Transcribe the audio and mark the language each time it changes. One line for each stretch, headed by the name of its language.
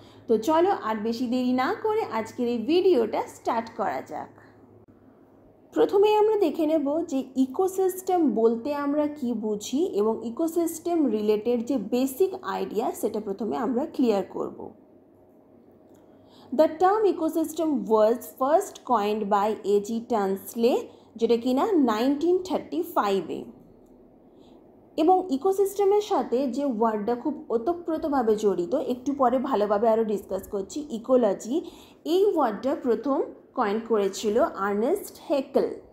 Bangla: তো চলো আর বেশি দেরি না করে আজকের এই ভিডিওটা স্টার্ট করা যাক। প্রথমে আমরা দেখে নেব যে ইকোসিস্টেম বলতে আমরা কি বুঝি এবং ইকোসিস্টেম রিলেটেড যে বেসিক আইডিয়া সেটা প্রথমে আমরা ক্লিয়ার করব।
English: The term ecosystem was first coined by A.G.
Bangla: Tunsley, যেটা কিনা 1935-এ। এবং ইকোসিস্টেমের সাথে যে ওয়ার্ডটা খুব ওতপ্রোতভাবে জড়িত, একটু পরে ভালোভাবে আরও ডিসকাস করছি, ইকোলজি, এই ওয়ার্ডটা প্রথম কয়েন করেছিল আর্নেস্ট হেকেল।